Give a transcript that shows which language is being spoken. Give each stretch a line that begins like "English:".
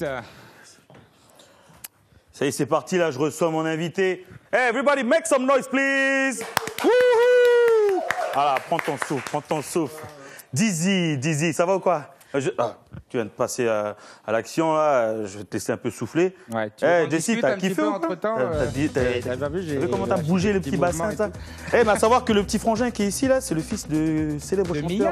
French: Ça y est, c'est parti, là, je reçois mon invité.
English: Hey, everybody, make some noise, please! Wouhou!
French: Voilà, prends ton souffle. Dizzy, ça va ou quoi? Tu viens de passer à l'action, là, je vais te laisser un peu souffler. Ouais, Jessie, t'as kiffé ou entre temps. T'as vu comment t'as bougé le petit bassin, ça? Eh, à savoir que le petit frangin qui est ici, là, c'est le fils de célèbre chanteur.